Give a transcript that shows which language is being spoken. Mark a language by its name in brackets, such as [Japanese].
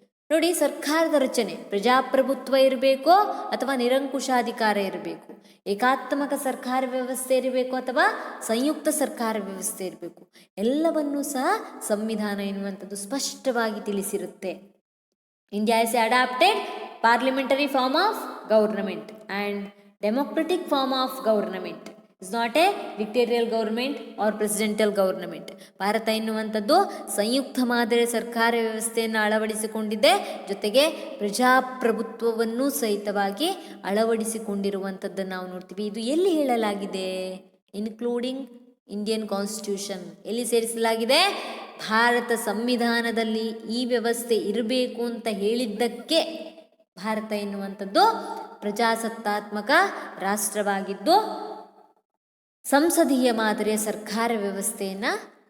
[Kannada] ನೋಡಿ, ಸರ್ಕಾರದ ರಚನೆ ಪ್ರಜಾಪ್ರಭುತ್ವ ಇರಬೇಕು ಅಥವಾ ನಿರಂಕುಶಾಧಿಕಾರ ಇರಬೇಕು, ಏಕಾತ್ಮಕ ಸರ್ಕಾರ ವ್ಯವಸ್ಥೆ ಇರಬೇಕು ಅಥವಾ ಸಂಯುಕ್ತ ಸರ್ಕಾರ ವ್ಯವಸ್ಥೆ ಇರಬೇಕು, ಎಲ್ಲವನ್ನೂ ಸಹ ಸಂವಿಧಾನ ಎನ್ನುವಂಥದ್ದು ಸ್ಪಷ್ಟವಾಗಿ ತಿಳಿಸಿರುತ್ತೆ. [English] India has adopted parliamentary form of government and democratic form of government. It's not a dictatorial government or presidential government. [Kannada] Bharat ಎನ್ನುವಂಥದ್ದು ಸಂಯುಕ್ತ ಮಾದರಿ ಸರ್ಕಾರ ವ್ಯವಸ್ಥೆಯನ್ನು ಅಳವಡಿಸಿಕೊಂಡಿದೆ, ಜೊತೆಗೆ ಪ್ರಜಾಪ್ರಭುತ್ವವನ್ನು ಸಹಿತವಾಗಿ ಅಳವಡಿಸಿಕೊಂಡಿರುವಂಥದ್ದನ್ನು ನಾವು ನೋಡ್ತೀವಿ. ಇದು ಎಲ್ಲಿ ಹೇಳಲಾಗಿದೆ? [English] Including Indian constitution. [Kannada] ಎಲ್ಲಿ ಸೇರಿಸಲಾಗಿದೆ? ಭಾರತ ಸಂವಿಧಾನದಲ್ಲಿ ಈ ವ್ಯವಸ್ಥೆ ಇರಬೇಕು ಅಂತ ಹೇಳಿದ್ದಕ್ಕೆ ಭಾರತ ಎನ್ನುವಂಥದ್ದು ಪ್ರಜಾಸತ್ತಾತ್ಮಕ ರಾಷ್ಟ್ರವಾಗಿದ್ದು ಸಂಸದೀಯ ಮಾದರಿಯ ಸರ್ಕಾರ ವ್ಯವಸ್ಥೆಯನ್ನು